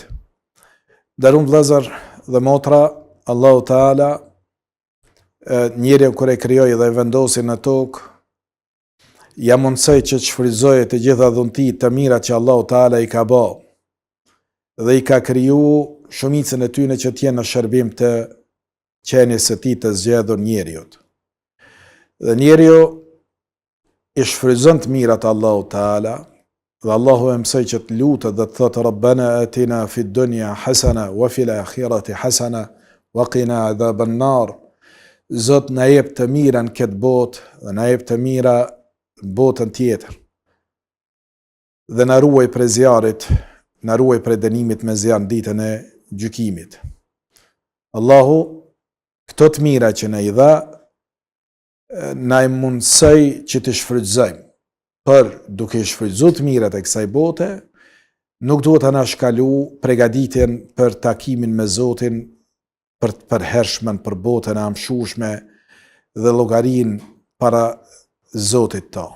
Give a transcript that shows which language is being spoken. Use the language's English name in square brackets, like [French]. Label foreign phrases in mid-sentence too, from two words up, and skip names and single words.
[Albanian] Nderuar vëllezër dhe motra, Allahu Teala njeriu kur e krijoi dhe e vendosi në tokë, ja mundsoi që të shfrytëzojë të gjitha dhuntit të mira që Allahu Teala i ka bë dhe i ka kriju shumicën e tyre që t'jenë në shërbim të qenies së tij të zgjedhur njeriut. Dhe njeriu i shfrytëzon të mirat Allahu Teala, dhe Allahu e mësoi që të lutet dhe të thotë [Arabic] ربنا آتنا في الدنيا حسنة وفي الآخرة حسنة وقنا عذاب النار. [Albanian] Zot na jep të mira në këtë botë dhe na jep të mira në botën tjetër. Dhe na ruaj prej zjarrit, na ruaj prej dënimit me zjarr në ditën e gjykimit. Allahu këto të mira që na i dha, na i mundsoj që të shfrytëzojmë, për duke shfrytëzuar të mirat e kësaj bote, nuk duhet të na shkalu përgatitjen për takimin me Zotin, për të përhershmen për botën e amshushme dhe llogarin para Zotit tonë.